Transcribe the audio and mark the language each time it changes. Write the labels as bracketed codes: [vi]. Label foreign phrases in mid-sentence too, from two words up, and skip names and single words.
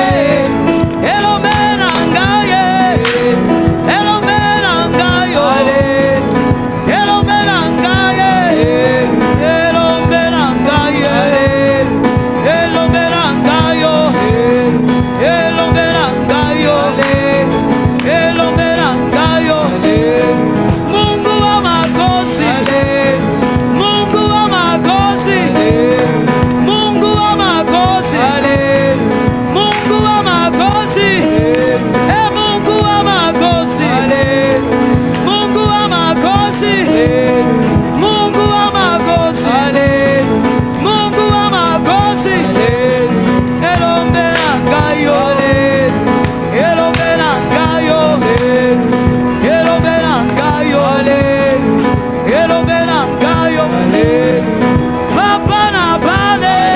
[ln] Elombe nangayo. Elombe nangayo. Elombe nangayo. Elombe nangayo. Elombe nangayo. Elombe nangayo. Elombe nangayo. [sw] Mungu wa makosi. Mungu wa makosi. Mungu wa makosi. Mungu wa makosi. Mungu wa makosi. Mungu wa makosi. Mungu wa makosi. Mungu wa makosi. [ln] Elombe nangayo. Elombe nangayo. Elombe nangayo. Elombe nangayo. Papa na bane.